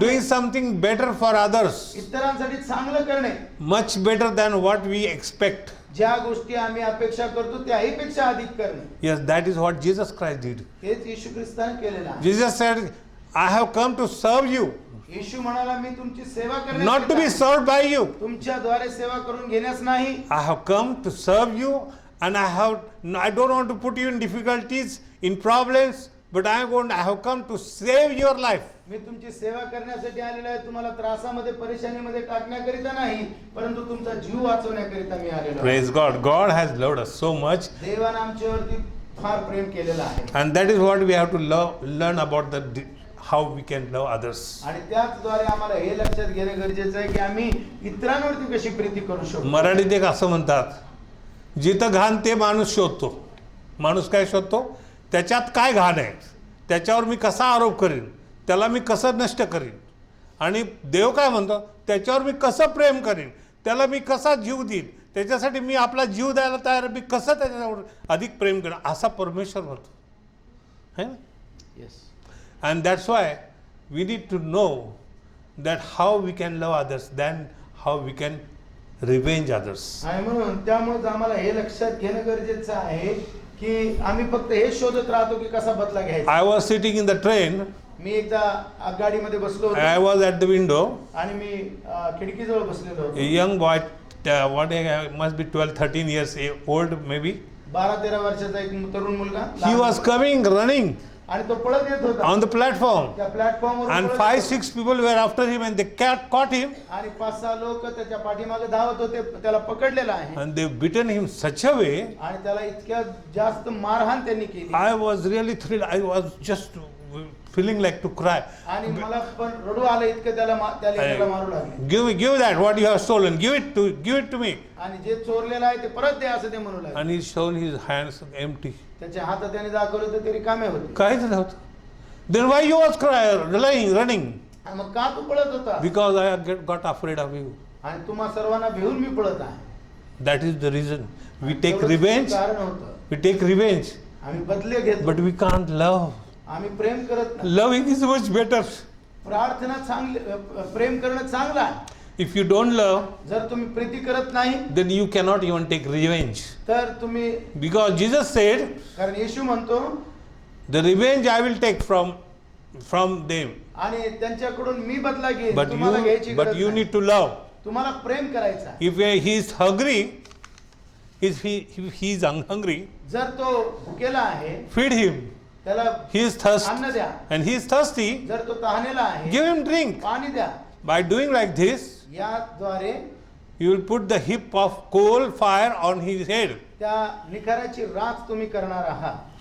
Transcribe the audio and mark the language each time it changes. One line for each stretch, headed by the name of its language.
English: doing something better for others,
Marathi: इतरांसाठी चांगलं करणे.
English: much better than what we expect.
Marathi: ज्या गोष्टी आम्ही अपेक्षा करतो त्याही पेक्षा अधिक करणे.
English: Yes, that is what Jesus Christ did.
Marathi: हेच येशू ख्रिस्ताने केलेलं आहे.
English: Jesus said, I have come to serve you,
Marathi: येशू म्हणाला मी तुमची सेवा
English: not to
Marathi: करण्यासाठी
English: be
Marathi: आहे.
English: served by you.
Marathi: तुमच्याद्वारे सेवा करून घेण्यास नाही.
English: I have come to serve you, and I don't want to put you in difficulties, in problems, but I have come to save your life.
Marathi: मी तुमची सेवा करण्यासाठी आलेलो आहे, तुम्हाला त्रासामध्ये परेशानीमध्ये टाकण्याकरिता नाही, परंतु तुमचा जीव वाचवण्याकरिता मी आलेलो आहे.
English: Praise God. God has loved us so much,
Marathi: देवाने आमच्यावरती फार प्रेम केलेलं आहे.
English: and that is what we have to learn about how we can love others.
Marathi: आणि त्याचद्वारे आम्हाला हे लक्षात घेणं गरजेचं आहे की आम्ही इतरांवरती कशी प्रीती करू शकतो. मराठीत एक असं म्हणतात, जिथं घाण ते माणूस शोधतो. माणूस काय शोधतो? त्याच्यात काय घाण आहे, त्याच्यावर मी कसा आरोप करीन, त्याला मी कसं नष्ट करीन. आणि देव काय म्हणतो? त्याच्यावर मी कसं प्रेम करीन, त्याला मी कसा जीव देईन, त्याच्यासाठी मी आपला जीव द्यायला तयार, मी कसं त्याच्यावर अधिक प्रेम करेन, असा परमेश्वर म्हणतो,
Hindi: है ना.
English: Yes. And that's why we need to know that how we can love others than how we can revenge others.
Marathi: आणि म्हणून त्यामुळे आम्हाला हे लक्षात घेणं गरजेचं आहे की आम्ही फक्त हे शोधत राहतो की कसा बदला घ्यायचा.
English: I was sitting in the train.
Marathi: मी एकदा गाडीमध्ये बसलो
English: I
Marathi: होतो
English: was at the window.
Marathi: आणि मी खिडकीजवळ बसलेलो
English: A
Marathi: होतो.
English: young boy, must be 12-13 years old maybe.
Marathi: 12-13 वर्षाचा एक तरुण मुलगा
English: He was coming running
Marathi: आणि तो पळत येत होता
English: on the platform,
Marathi: त्या प्लॅटफॉर्मवर
English: and 5-6 people were after him, and they caught him,
Marathi: आणि 5-6 लोक त्याच्या पाठीमागे धावत होते, त्याला पकडलेला आहे
English: and they beaten him such a way.
Marathi: आणि त्याला इतक्या जास्त मारहाण त्यांनी केली
English: I was really thrilled. I was just feeling like to cry.
Marathi: आणि मला पण रडू आलं इतकं त्याला त्याला मारू लागले.
English: Give that what you have stolen. Give it to me.
Marathi: आणि जे चोरलेलं आहे ते परत दे असं ते म्हणू लागले.
English: And he shown his hands empty.
Marathi: त्याच्या हातात त्याने दाखवलं तर ते रिकामे होते. काहीच नव्हतं.
English: Then why you was running?
Marathi: आणि मग का तू पळत होता?
English: Because I got afraid of you.
Marathi: आणि तुम्हा सर्वांना भिवून मी पळत आहे.
English: That is the reason. We take
Marathi: एवढंच
English: revenge.
Marathi: कारण होतं.
English: We take revenge.
Marathi: आम्ही बदले घेतो,
English: But we can't love.
Marathi: आम्ही प्रेम करत नाही.
English: Loving is much better.
Marathi: प्रार्थना चांगली, प्रेम करणं चांगलं आहे.
English: If you don't love,
Marathi: जर तुम्ही प्रीती करत नाही
English: then you cannot even take revenge.
Marathi: तर तुम्ही,
English: Because Jesus said,
Marathi: कारण येशू म्हणतो
English: the revenge I will take from them.
Marathi: आणि त्यांच्याकडून मी बदला घेईन,
English: But
Marathi: तुम्हाला घ्यायची
English: you
Marathi: गरज नाही.
English: need to love.
Marathi: तुम्हाला प्रेम करायचं आहे.
English: If he is hungry, if he is hungry,
Marathi: जर तो भुकेला आहे
English: feed him.
Marathi: त्याला
English: He is thirsty,
Marathi: अन्न द्या.
English: and he is thirsty,
Marathi: जर तो तहानेला आहे
English: give him drink.
Marathi: पाणी द्या.
English: By doing like this,
Marathi: याद्वारे
English: You will put the heap of coal fire on his head.
Marathi: त्या निखाराची राख तुम्ही करणार आहात.